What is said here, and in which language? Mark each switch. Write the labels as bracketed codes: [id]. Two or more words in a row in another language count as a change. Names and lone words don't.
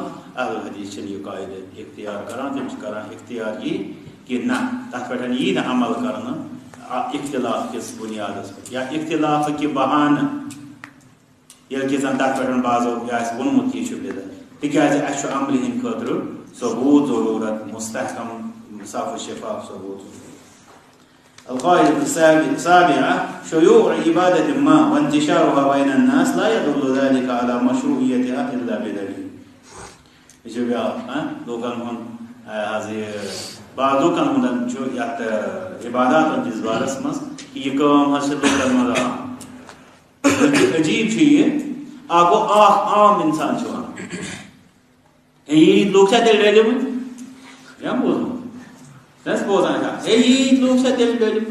[ks] اہل حدیث چھِنہٕ یہِ قاعدٕ اختیار کران تِم چھِ کران اختیار یہِ کہِ نہ تتھ پٮ۪ٹھ یی نہٕ عمل کرنہٕ اختلاف کِس بُنیادس پٮ۪ٹھ یا اختلافٕکہِ بہانہٕ ییٚلہِ کہِ زن تتھ پٮ۪ٹھ بعضو یہِ آسہِ ووٚنمُت یہِ چھُ بدعت تِکیٛازِ اسہِ چھُ عملہِ ہٕنٛدِ خٲطرٕ ثبوٗت ضروٗرت مستحکم صاف و شفاف ثبوٗت. [ar] القاعدة السابعة شيوع عبادة ما وانتشارها بين الناس لا يدل ذلك على مشروعيتها إلا بدليل. [ks] یہ چھُ بیٛاکھ لوٗکن ہُنٛد حظ یہِ بعض لوٗکن ہُنٛد چھُ یتھ عباداتن ہٕنٛدِس بارس منٛز کہِ یہِ کٲم حظ چھِ لوٗکن منٛز عام. عجیٖب چھُ یہِ اکھ گوٚو اکھ عام اِنسان چھُ ونان ییٖتۍ لوٗکھ چھا تیٚلہِ ڈٔلۍمٕتۍ یا بوٗزمُت بوزان چھا ییٖتۍ لوٗکھ چھا تیٚلہِ ڈٔلۍمٕتۍ.